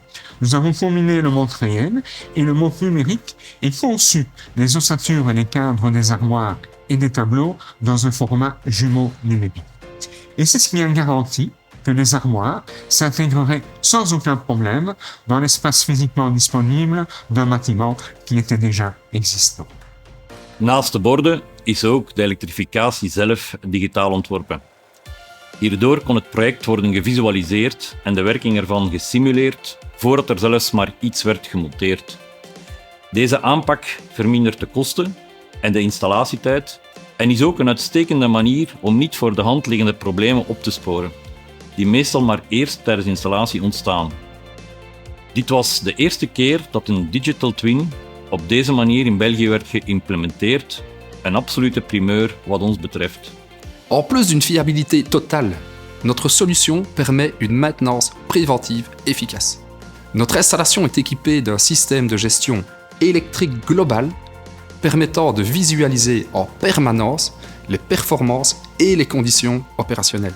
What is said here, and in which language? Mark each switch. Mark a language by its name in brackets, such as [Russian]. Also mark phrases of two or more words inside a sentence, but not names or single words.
[French] Nous avons combiné le monde réel et le monde numérique et conçu les ossatures et les cadres des armoires et des tableaux dans un format jumeau numérique. Et c'est ce qui a garanti que les armoires s'intégreraient sans aucun problème dans l'espace physiquement disponible d'un bâtiment qui était déjà existant. [Dutch] Naast de borden is ook de elektrificatie zelf digitaal ontworpen. Hierdoor kon het project worden gevisualiseerd en de werking ervan gesimuleerd voordat er zelfs maar iets werd gemonteerd. Deze aanpak vermindert de kosten en de installatietijd en is ook een uitstekende manier om niet voor de hand liggende problemen op te sporen, die meestal maar eerst tijdens installatie ontstaan. Dit was de eerste keer dat een [English] digital twin [Dutch] op deze manier in België werd geïmplementeerd, een absolute primeur wat ons betreft. [French] En plus d'une fiabilité totale, notre solution permet une maintenance préventive efficace. Notre installation est équipée d'un système de gestion électrique global permettant de visualiser en permanence les performances et les conditions opérationnelles.